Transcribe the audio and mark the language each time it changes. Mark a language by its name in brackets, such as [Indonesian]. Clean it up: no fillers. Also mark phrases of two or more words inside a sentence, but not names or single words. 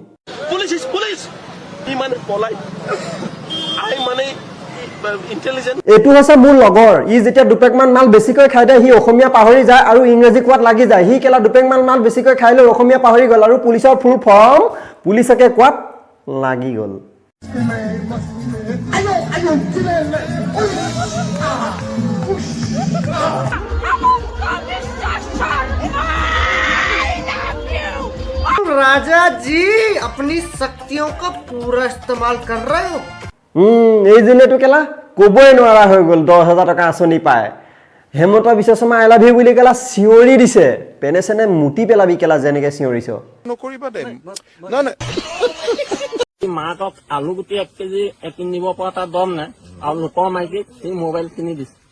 [Assamese] পুলিচ মানে পলাই মানে ইন্টেলিজেন্ট এইটো হৈছে মোৰ লগৰ ই যেতিয়া দুপেকমান মাল বেছিকৈ খাই দিয়ে সি অসমীয়া পাহৰি যায় আৰু ইংৰাজী কোৱাত লাগি যায় সি কেলা দুপেকমান মাল বেছিকৈ খাই লৈ অসমীয়া পাহৰি গ'ল আৰু পুলিচৰ [English] full form [Assamese] পুলিচকে কোৱাত লাগি গ'ল [Hindi] राजा जी अपनी शक्तियों का पूरा इस्तेमाल कर रहे हो [Assamese] এই জনেটো কেলা ক'বই নোৱাৰা হৈ গ'ল 10,000 টকা আঁচনি পায় হেমন্ত বিশ্ব শৰ্মা [English] I love you [Assamese] বুলি কেলা চিঞৰি দিছে পেনে চেনে মুতি পেলাবি কেলা যেনেকে চিঞৰিছ নকৰিবা দেই না না মাকক আলু গুটি 1 কেজি কিনিব পৰা তাৰ দম নাই আৰু লোকৰ মাইকীক সি মোবাইল কিনি দিছে